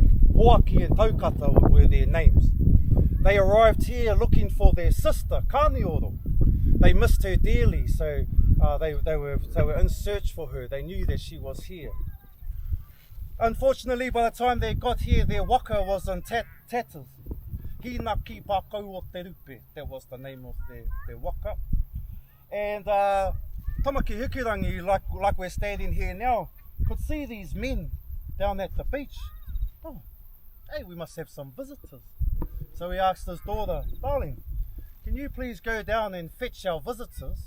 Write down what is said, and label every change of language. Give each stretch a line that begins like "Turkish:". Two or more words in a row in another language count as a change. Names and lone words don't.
English: Hoaki and Taukata were their names. They arrived here looking for their sister, Kanioro. They missed her dearly, so they were in search for her. They knew that she was here. Unfortunately, by the time they got here, their waka was in tatters. Hina ki pakau o te rupe, that was the name of their waka. And Tamaki Hikurangi, like we're standing here now, could see these men down at the beach. Oh, hey, we must have some visitors. So he asked his daughter, darling, can you please go down and fetch our visitors?